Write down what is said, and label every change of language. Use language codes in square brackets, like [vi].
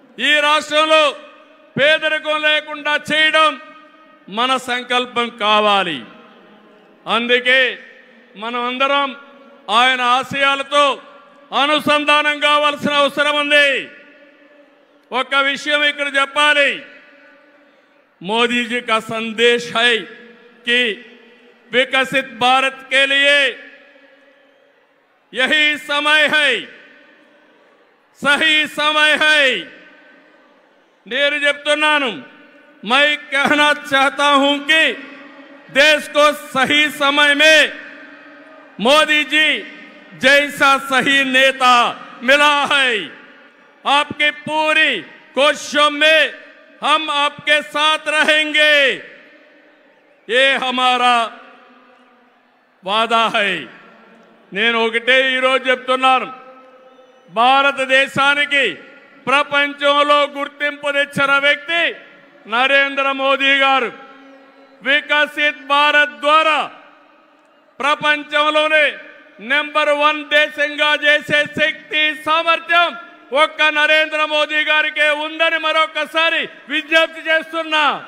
[te] ఈ రాష్ట్రంలో పేదరికం లేకుండా చేయడం మన సంకల్పం కావాలి. అందుకే మనం అందరం ఆయన ఆశయాలతో అనుసంధానం కావాల్సిన అవసరం ఉంది. ఒక విషయం ఇక్కడ చెప్పాలి. [hi] मोदी जी का संदेश है कि विकसित भारत के लिए यही समय है, सही समय है. [te] నేను చెప్తున్నాను, [hi] मैं कहना चाहता हूं कि देश को सही समय में मोदी जी जैसा सही नेता मिला है. आपकी पूरी कोशिशों में हम आपके साथ रहेंगे, ये हमारा वादा है. [te] నేను ఒకటే ఈరోజు చెప్తున్నాను, భారతదేశానికి ప్రపంచంలో గుర్తింపు తెచ్చిన వ్యక్తి నరేంద్ర మోదీ గారు. వికసిత్ భారత్ ద్వారా ప్రపంచంలోనే నెంబర్ 1 దేశంగా చేసే శక్తి, సామర్థ్యం ఒక్క నరేంద్ర మోదీ గారికే ఉందని మరొకసారి విజ్ఞప్తి చేస్తున్నా.